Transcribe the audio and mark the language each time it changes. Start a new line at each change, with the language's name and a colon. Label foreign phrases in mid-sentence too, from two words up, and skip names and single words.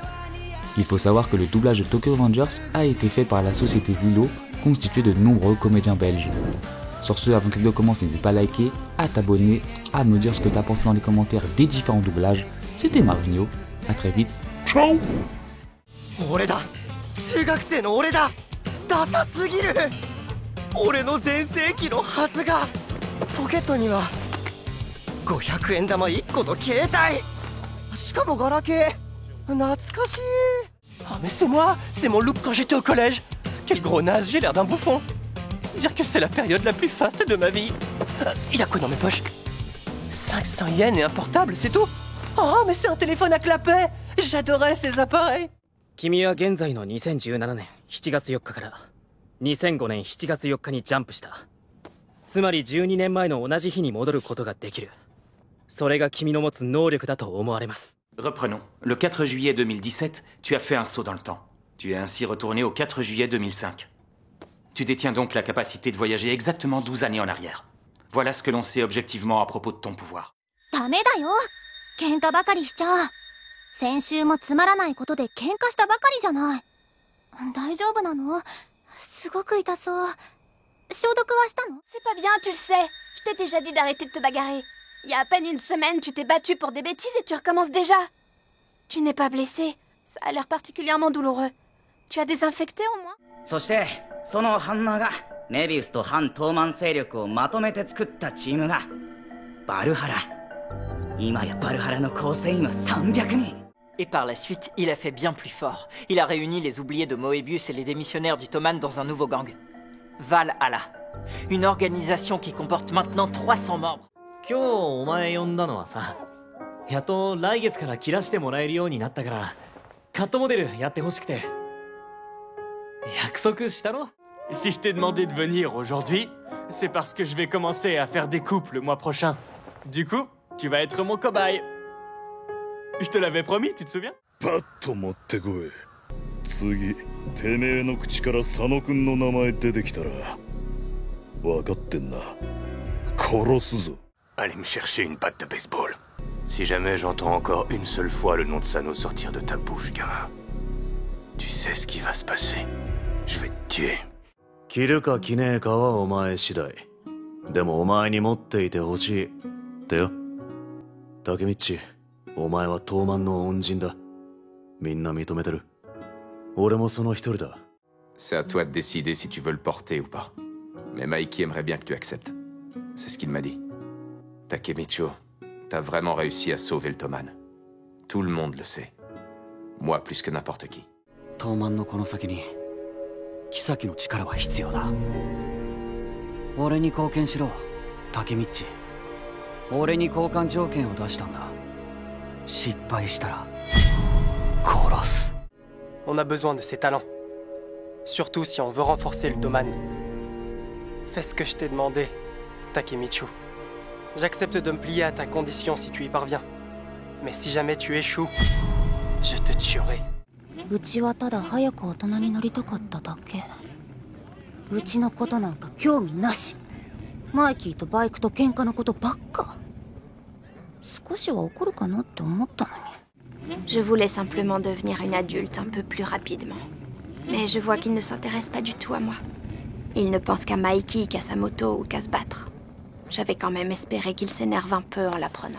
French: Il faut savoir que le doublage de Tokyo Revengers a été fait par la société Lilo, constituée de nombreux comédiens belges. Sur ce, avant que la vidéo commence, n'hésite pas à liker, à t'abonner, à me dire ce que t'as pensé dans les commentaires des différents doublages. C'était Marvino, à très vite, ciao.
Japanese: 中学生の俺だ。ダサすぎる。俺の全盛期のはずが。ポケットには500円玉1個と携帯、しかもガラケー。懐かしい。
French: Ah mais c'est moi, c'est mon look quand j'étais au collège. Quel gros naze, j'ai l'air d'un bouffon. Dire que c'est la période la plus faste de ma vie. Il y a quoi dans mes poches? 500 yens et un portable, c'est tout? Oh mais c'est un téléphone à clapet. J'adorais ces appareils.
Japanese: 君は現在の2017年7月4日から2005年7月4日にジャンプした。つまり12年前の同じ日に戻ることができる。それが君の持つ能力だと思われます。
French: Reprenons. Le 4 juillet 2017, tu as fait un saut dans le temps. Tu es ainsi retourné au 4 juillet 2005. Tu détiens donc la capacité de voyager exactement 12 années en arrière. Voilà ce que l'on sait objectivement à propos de ton pouvoir.
Japanese: ダメだよ。喧嘩ばかりしちゃ。先週もつまらないことで喧嘩したばかりじゃない。大丈夫なの？すごく痛そう。消毒はしたの？
French: C'est pas bien, tu le sais. Je t'ai déjà dit d'arrêter de te bagarrer. Il y a à peine une semaine, tu t'es battu pour des bêtises et tu recommences déjà. Tu n'es pas blessé. Ça a l'air particulièrement douloureux. Tu as désinfecté au moins?
Japanese: そしてそのハンマーがメビウスと反東満勢力をまとめて作ったチームがバルハラ。今やバルハラの構成員は300人。
French: Et par la suite, il a fait bien plus fort. Il a réuni les oubliés de Moebius et les démissionnaires du Toman dans un nouveau gang. Valhalla. Une organisation qui comporte maintenant 300 membres.
Japanese: 今日お前呼んだのはさ、やっと来月から切らしてもらえるようになったから、カットモデルやってほしくて。約束したろ?
French: Si je t'ai demandé de venir aujourd'hui, c'est parce que je vais commencer à faire des coupes le mois prochain. Du coup, tu vas être mon cobaye. Je te l'avais promis, tu te souviens?
Japanese: パッと持ってこい。次、てめえの口から佐野くんの名前出てきたら、分かってんな。殺すぞ。
French: Allez me chercher une batte de baseball. Si jamais j'entends encore une seule fois le nom de Sano sortir de ta bouche, gamin, tu sais ce qui va se passer. Je vais te tuer.
Japanese: 着るか着ねえかはお前次第。でもお前に持っていてほしい。ってよ。竹道。 お前は東満の恩人だ。みんな認めてる。俺もその一人だ。
French: C'est à toi de décider si tu veux le porter ou pas. Mais Mikey aimerait bien que tu acceptes. C'est ce qu'il m'a dit. Takemicho, t'as vraiment réussi à sauver le Toman. Tout le monde le sait. Moi plus que n'importe qui.
Japanese: 東満のこの先に妃の力は必要だ。俺に貢献しろ、竹道。俺に交換条件を出したんだ。
French: On a besoin de ses talents. Surtout si on veut renforcer le Toman. Fais ce que je t'ai demandé, Takemichu. J'accepte de me plier à ta condition si tu y parviens. Mais si jamais tu échoues, je te tuerai.
Japanese: うちはただ早く大人になりたかっただけ。うちのことなんか興味なし。マイキーとバイクと喧嘩のことばっか。
French: Je voulais simplement devenir une adulte un peu plus rapidement. Mais je vois qu'il ne s'intéresse pas du tout à moi. Il ne pense qu'à Mikey, qu'à sa moto ou qu'à se battre. J'avais quand même espéré qu'il s'énerve un peu en l'apprenant.